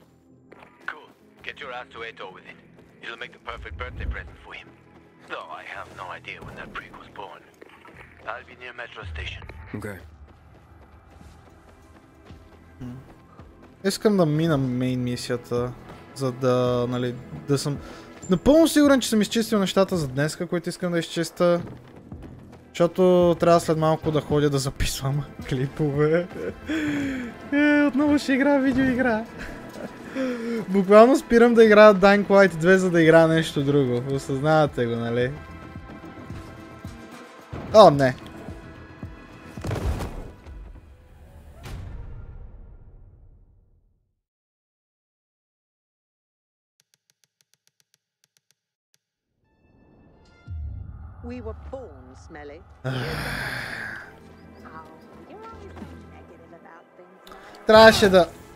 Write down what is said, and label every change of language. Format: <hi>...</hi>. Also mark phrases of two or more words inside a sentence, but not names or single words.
<en>Cool. Get your ass to Edno with it. It'll make the perfect birthday present for him. Though I have no idea when that freak was born. I'll be near Metro Station. Okay.</en> <bg>Искам да мина мейн мисията, за да, нали, да съм напълно сигурен, че съм изчистил нещата за днеска, които искам да изчиста. Защото трябва след малко да ходя да записвам клипове. Отново ще играя видеоигра. Буквално спирам да играя Dying Light 2, за да играя нещо друго. Осъзнавате го, нали? О, не!</bg> <en>We were born smelly.</en> <bg>Трябваше да...</bg>